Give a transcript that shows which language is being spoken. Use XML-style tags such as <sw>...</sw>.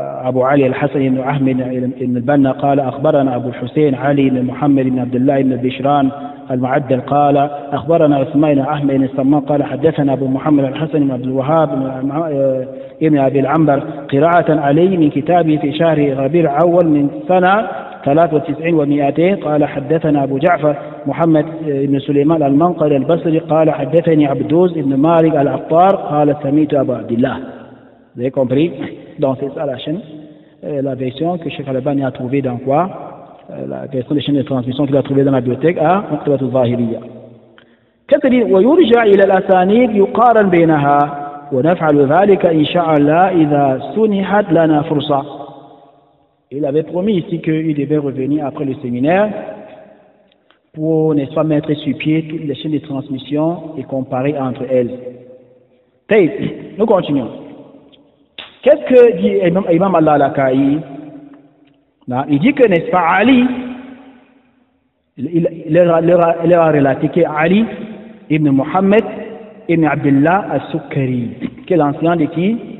<ar>أبو علي الحسن بن أحمد بن البنا قال أخبرنا أبو الحسين علي بن محمد بن عبد الله بن بشران المعدل قال أخبرنا عثمان بن أحمد بن السمان قال حدثنا أبو محمد الحسن بن عبد الوهاب ابن أبي العنبر قراءة عليه من كتابه في شهر ربيع الأول من سنة 93 و200 قال حدثنا أبو جعفر محمد بن سليمان المنقري البصري قال حدثني عبدوز بن مالك العطار قال سمعت أبو عبد الله.</ar> <fr>Vous avez compris? Donc c'est ça la chaîne, la version que Cheikh Al-Albani a trouvée dans quoi? La version de chaîne de transmission qu'il a trouvée dans la bibliothèque à Maktabat al-Zahiriyya. Qu'est-ce qu'il dit?</fr> <ar>ويرجع إلى الأسانيد يقارن بينها ونفعل ذلك إن شاء الله إذا سنحت لنا فرصة.</ar> <fr>Il avait promis ici qu'il devait revenir après le séminaire pour, n'est-ce pas, mettre sur pied toutes les chaînes de transmission et comparer entre elles. Nous continuons. Qu'est-ce que dit Imam Al-Lalaka'i? Il dit que, n'est-ce pas, Ali, il a relaté que Ali ibn Muhammad ibn Abdullah al-Sukkari, qui est l'ancien de qui?</fr>